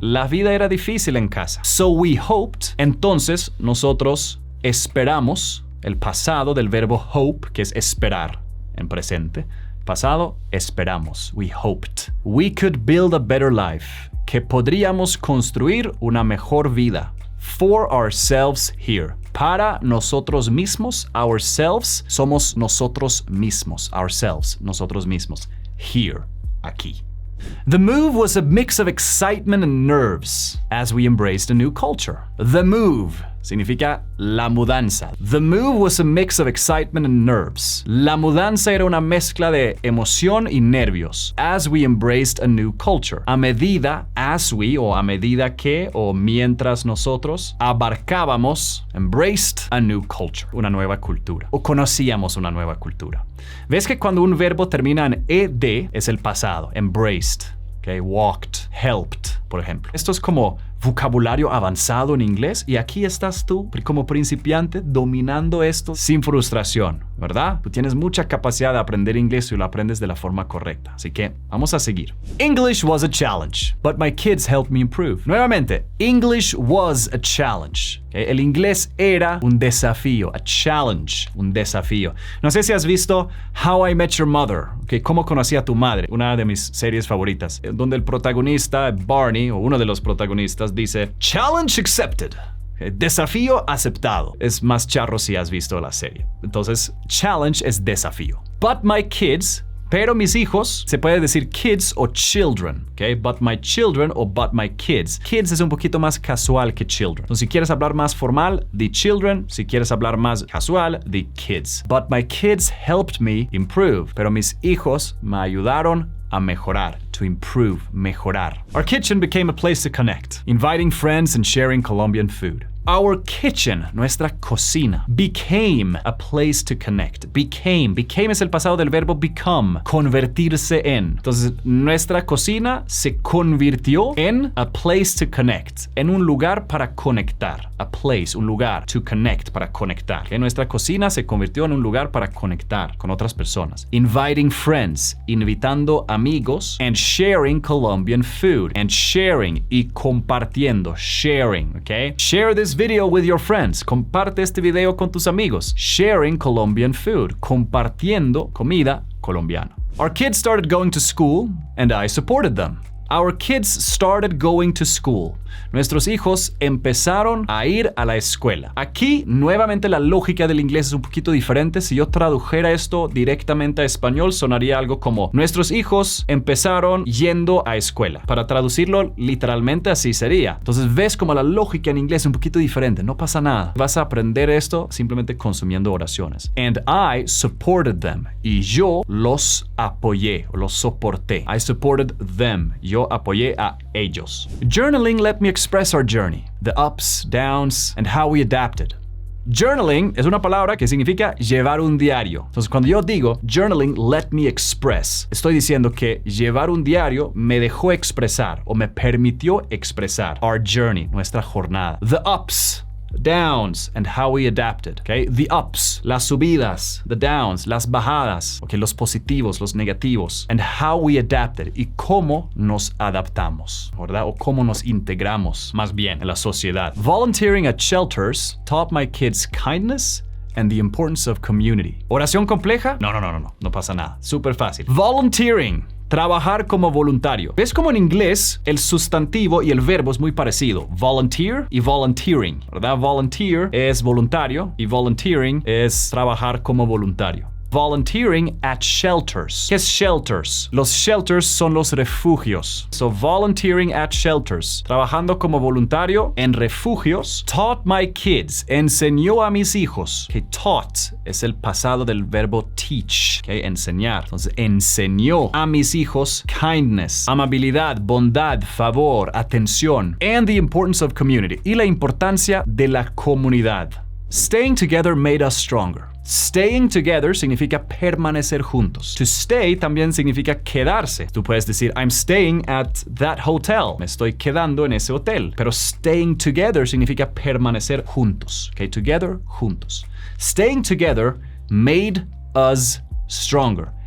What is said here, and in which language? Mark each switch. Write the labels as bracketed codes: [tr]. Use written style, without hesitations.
[es] La vida era difícil en casa. [en] So we hoped. [es] Entonces nosotros esperamos el pasado del verbo hope, que es esperar. En presente, pasado, esperamos. [en] We hoped. We could build a better life. [es] Que podríamos construir una mejor vida. [en] For ourselves here. [es] Para nosotros mismos. [en] Ourselves. [es] Somos nosotros mismos. Ourselves. Nosotros mismos. Here. Aquí. [en] The move was a mix of excitement and nerves as we embraced a new culture. The move [es] significa la mudanza. [en] The move was a mix of excitement and nerves. [es] La mudanza era una mezcla de emoción y nervios. [en] As we embraced a new culture. [es] A medida, as we, o a medida que, o mientras nosotros, abarcábamos, [en] embraced a new culture, [es] una nueva cultura. O conocíamos una nueva cultura. ¿Ves que cuando un verbo termina en ed, es el pasado? [en] Embraced, okay? Walked, helped, [es] por ejemplo. Esto es como vocabulario avanzado en inglés y aquí estás tú como principiante dominando esto sin frustración, ¿verdad? Tú tienes mucha capacidad de aprender inglés y lo aprendes de la forma correcta. Así que vamos a seguir. [en] English was a challenge, but my kids helped me improve. Nuevamente, English was a challenge. Okay? [es] El inglés era un desafío, [en] a challenge, [es] un desafío. No sé si has visto How I Met Your Mother, okay? Cómo conocí a tu madre, una de mis series favoritas, donde el protagonista, Barney, o uno de los protagonistas, dice, [en] challenge accepted. [es] Desafío aceptado. Es más charro si has visto la serie. Entonces, challenge es desafío. [en] But my kids, [es] pero mis hijos, se puede decir kids o children, ¿ok? [en] But my children o but my kids. [es] Kids es un poquito más casual que children. Entonces, si quieres hablar más formal, di children. Si quieres hablar más casual, di kids. [en] But my kids helped me improve. [es] Pero mis hijos me ayudaron a mejorar, [en] to improve, [es] mejorar. [en] Our kitchen became a place to connect, inviting friends and sharing Colombian food. Our kitchen, [es] nuestra cocina, [en] became a place to connect. [es] Became es el pasado del verbo become, convertirse en. Entonces, nuestra cocina se convirtió en [en] a place to connect, [es] en un lugar para conectar. [en] A place, [es] un lugar, to connect, para conectar. Que nuestra cocina se convirtió en un lugar para conectar con otras personas. [en] Inviting friends, [es] invitando amigos, [en] and sharing Colombian food. And sharing [es] y compartiendo, [en] sharing, okay? Share this video with your friends. [es] Comparte este video con tus amigos. [en] Sharing Colombian food. [es] Compartiendo comida colombiana. [en] Our kids started going to school and I supported them. Our kids started going to school. [es] Nuestros hijos empezaron a ir a la escuela. Aquí, nuevamente, la lógica del inglés es un poquito diferente. Si yo tradujera esto directamente a español, sonaría algo como nuestros hijos empezaron yendo a escuela. Para traducirlo literalmente así sería. Entonces, ves como la lógica en inglés es un poquito diferente. No pasa nada. Vas a aprender esto simplemente consumiendo oraciones. [en] And I supported them. [es] Y yo los apoyé o los soporté. [en] I supported them. [es] Yo apoyé a ellos. [en] Journaling let me express our journey, the ups, downs, and how we adapted. [es] Journaling es una palabra que significa llevar un diario. Entonces, cuando yo digo [en] journaling let me express, [es] estoy diciendo que llevar un diario me dejó expresar o me permitió expresar [en] our journey, [es] nuestra jornada. [en] The ups, downs, and how we adapted. Okay? The ups, [es] las subidas, [en] the downs, [es] las bajadas, [en] okay? [es] Los positivos, los negativos, [en] and how we adapted, [es] y cómo nos adaptamos, ¿verdad? O cómo nos integramos, más bien, en la sociedad. [en] Volunteering at shelters taught my kids kindness and the importance of community. [es] ¿Oración compleja? No pasa nada. Súper fácil. Volunteering. Trabajar como voluntario. ¿Ves cómo en inglés el sustantivo y el verbo es muy parecido? Volunteer y volunteering, ¿verdad? Volunteer es voluntario y volunteering es trabajar como voluntario. [en] Volunteering at shelters. [es] ¿Qué es shelters? Los shelters son los refugios. [en] So, volunteering at shelters. [es] Trabajando como voluntario en refugios. [en] Taught my kids. [es] Enseñó a mis hijos. Que taught es el pasado del verbo teach. Okay, enseñar. Entonces, enseñó a mis hijos kindness, amabilidad, bondad, favor, atención. [en] And the importance of community. [es] Y la importancia de la comunidad. [en] Staying together made us stronger. Staying together [es] significa permanecer juntos. To stay también significa quedarse. Tú puedes decir, [en] I'm staying at that hotel. [es] Me estoy quedando en ese hotel. Pero [en] staying together [es] significa permanecer juntos. [en] Okay, together, juntos. Staying together made us stronger.